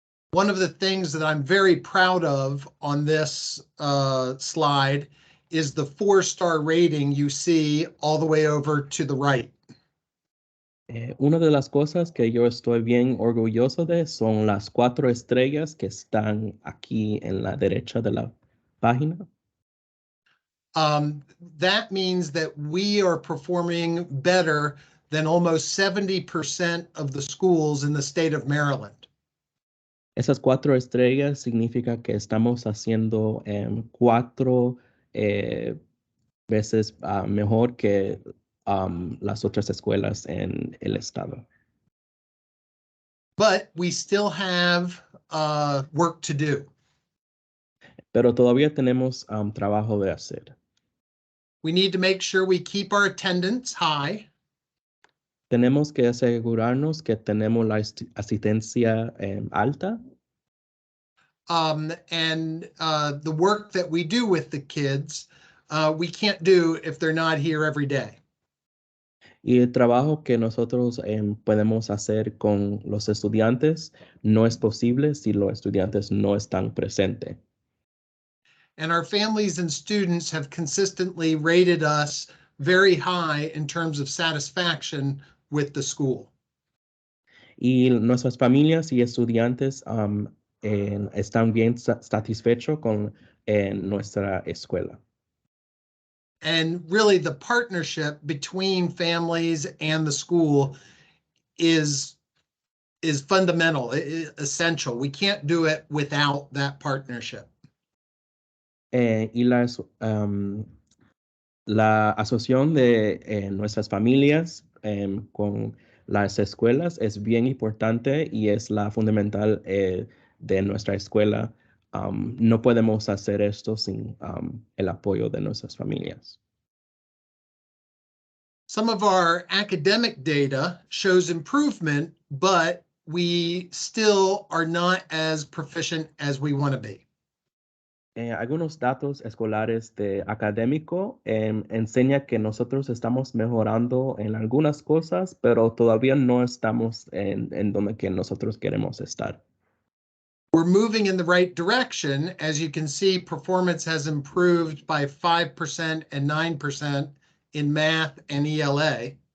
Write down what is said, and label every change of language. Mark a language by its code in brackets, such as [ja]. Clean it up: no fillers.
[en] One of the things that I'm very proud of on this slide is the 4-star rating you see all the way over to the right. [es] Una de las cosas que yo estoy bien orgulloso de son las 4 estrellas que están aquí en la derecha de la página. [en] That means that we are performing better than almost 70% of the schools in the state of Maryland. [es] Esas 4 estrellas significa que estamos haciendo 4 veces mejor que las otras escuelas en el estado. [en] But we still have work to do. [es] Pero todavía tenemos trabajo de hacer. [en] We need to make sure we keep our attendance high. [es] Tenemos que asegurarnos que tenemos la asistencia alta. [en] And the work that we do with the kids, we can't do if they're not here every day. [es] Y el trabajo que nosotros podemos hacer con los estudiantes no es posible si los estudiantes no están presentes. [en] And our families and students have consistently rated us very high in terms of satisfaction with the school. [es] Y nuestras familias y estudiantes están bien satisfechos con nuestra escuela. [en] And really the partnership between families and the school is fundamental, essential. We can't do it without that partnership. [es] Y la asociación de nuestras familias con las escuelas es bien importante y es la fundamental de nuestra escuela. No podemos hacer esto sin el apoyo de nuestras familias. [en] Some of our academic data shows improvement, but we still are not as proficient as we want to be. [es] Algunos datos escolares de académico enseña que nosotros estamos mejorando en algunas cosas, pero todavía no estamos en donde que nosotros queremos estar. [en] We're moving in the right direction. As you can see, performance has improved by 5% and 9% in math and ELA.